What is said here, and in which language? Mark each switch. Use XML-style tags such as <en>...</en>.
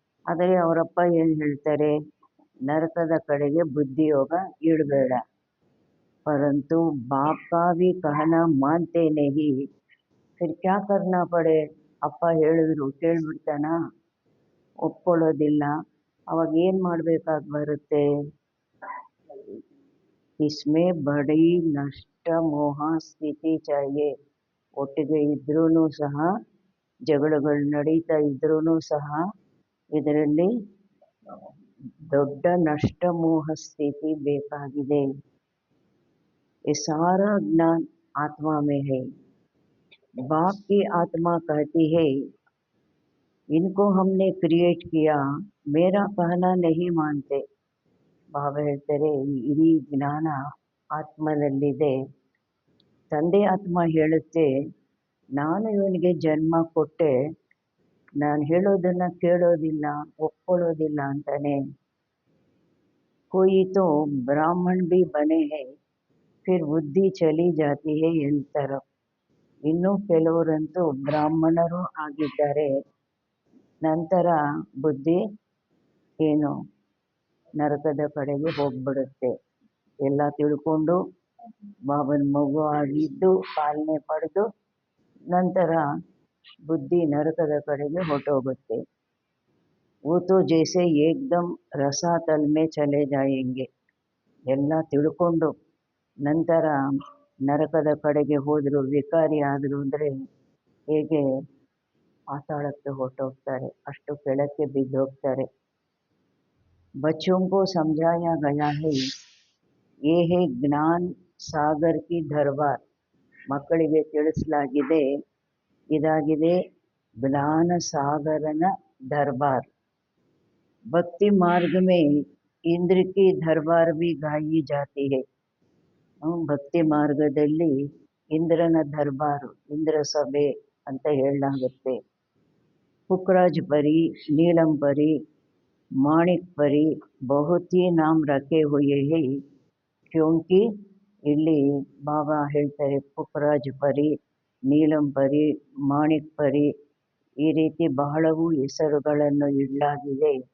<kn>ಆದರೆ ಅವರಪ್ಪ ಏನು ಹೇಳ್ತಾರೆ, ನರಕದ ಕಡೆಗೆ ಬುದ್ಧಿಯೋಗ ಇಡಬೇಡ.</kn> <hi>परंतु बाप का भी कहना मानते नहीं, फिर क्या करना पड़े.</hi> <kn>ಅಪ್ಪ ಹೇಳಿದ್ರು ಕೇಳ್ಬಿಡ್ತಾನ, ಒಪ್ಕೊಳ್ಳೋದಿಲ್ಲ. ಅವಾಗ ಏನು ಮಾಡಬೇಕಾಗಿ ಬರುತ್ತೆ.</kn> <hi>इसमें बड़ी नष्ट मोह ಸ್ಥಿತಿ चाहिए.</hi> <kn>ಒಟ್ಟಿಗೆ ಇದ್ರೂ ಸಹ, ಜಗಳಗಳು ನಡೀತಾ ಇದ್ರೂ ಸಹ ಇದರಲ್ಲಿ ದೊಡ್ಡ ನಷ್ಟ ಮೋಹ ಸ್ಥಿತಿ ಬೇಕಾಗಿದೆ.</kn> <hi>ये सारा ज्ञान आत्मा में है. बाप की आत्मा कहती है, इनको हमने क्रिएट किया, मेरा कहना नहीं मानते.</hi> <kn>ಬಾಬಾ ಹೇಳ್ತಾರೆ, ಇಡೀ ಜ್ಞಾನ ಆತ್ಮದಲ್ಲಿದೆ. ತಂದೆ ಆತ್ಮ ಹೇಳುತ್ತೆ, ನಾನು ಇವನಿಗೆ ಜನ್ಮ ಕೊಟ್ಟೆ, ನಾನು ಹೇಳೋದನ್ನು ಕೇಳೋದಿಲ್ಲ, ಒಪ್ಕೊಳ್ಳೋದಿಲ್ಲ ಅಂತಾನೆ.</kn> <hi>कोई तो ब्राह्मण भी बने हैं, फिर बुद्धि चली जाती है इन तरफ.</hi> <kn>ಇನ್ನು ಕೆಲವರಂತೂ ಬ್ರಾಹ್ಮಣರು ಆಗಿದ್ದಾರೆ, ನಂತರ ಬುದ್ಧಿ ಏನು ನರಕದ ಕಡೆಗೆ ಹೋಗ್ಬಿಡುತ್ತೆ. ಎಲ್ಲ ತಿಳ್ಕೊಂಡು ಬಾಬನ ಮಗು ಆಗಿದ್ದು ಪಾಲನೆ ಪಡೆದು ನಂತರ ಬುದ್ಧಿ ನರಕದ ಕಡೆಗೆ ಹೊರಟೋಗುತ್ತೆ.</kn> <hi>वो तो जैसे एकदम रसातल में चले जाएंगे.</hi> <kn>ಎಲ್ಲ ತಿಳ್ಕೊಂಡು ನಂತರ ನರಕದ ಕಡೆಗೆ ಹೋದರು, ವಿಕಾರಿ ಆದರು ಅಂದರೆ ಹೇಗೆ ಪಾತಾಳಕ್ಕೆ ಹೊರಟೋಗ್ತಾರೆ, ಅಷ್ಟು ಕೆಳಕ್ಕೆ ಬಿದ್ದೋಗ್ತಾರೆ.</kn> <hi>बच्चों को समझाया गया है, ये है ज्ञान सागर की दरबार.</hi> <kn>ಮಕ್ಕಳಿಗೆ ತಿಳಿಸಲಾಗಿದೆ, ಇದಾಗಿದೆ ಜ್ಞಾನ ಸಾಗರನ ದರ್ಬಾರ್.</kn> <hi>भक्ति मार्ग में इंद्र की दरबार भी गाई जाती है.</hi> <kn>ಭಕ್ತಿ ಮಾರ್ಗದಲ್ಲಿ ಇಂದ್ರನ ದರ್ಬಾರು, ಇಂದ್ರ ಸಭೆ ಅಂತ ಹೇಳಲಾಗುತ್ತೆ.</kn> <hi>पुखराज परी, नीलम परी, माणिक परी बहुत ही नाम रखे हुए हैं, क्योंकि</hi> <kn>ಇಲ್ಲಿ ಬಾಬಾ ಹೇಳ್ತಾರೆ, ಪುಖರಾಜ್ ಪರಿ, ನೀಲಂ ಪರಿ, ಮಾಣಿಕ್ ಪರಿ, ಈ ರೀತಿ ಬಹಳವು ಹೆಸರುಗಳನ್ನು ಇಡಲಾಗಿದೆ.</kn>